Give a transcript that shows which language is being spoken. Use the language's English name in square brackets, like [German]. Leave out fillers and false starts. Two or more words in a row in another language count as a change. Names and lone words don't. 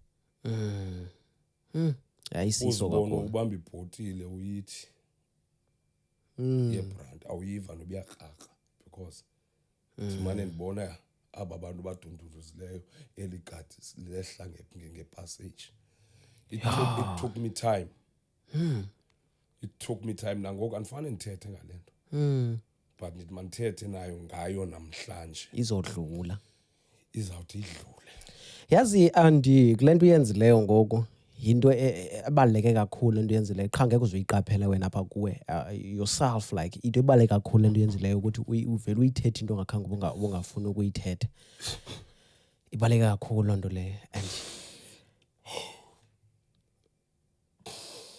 [Xhosa] Ayisiso Uzibona kakhulu ubamba ibhotile uyithi yebrand awuyiva nobuyakraka because simane ndibona aba bantu badunduluzileyo eligadi lehla ngepassage. [English] It took me time. It took me time [Xhosa] nangoku andifane ndithethe ngalento. But nithi mandithethe nayo ngayo namhlanje izodlula izawuthi idlule. Yazi andi kulento uyenzileyo ngoku yinto ebaleke kakhulu into yenzileyo qha ngeke uzoyiqaphela wena apha kuwe [English] yourself like [Xhosa] into ebaleke kakhulu into yenzileyo ukuthi uvela uyithethe into ongakhange ungafuni ukuyithetha ibaleke kakhulu lonto leyo and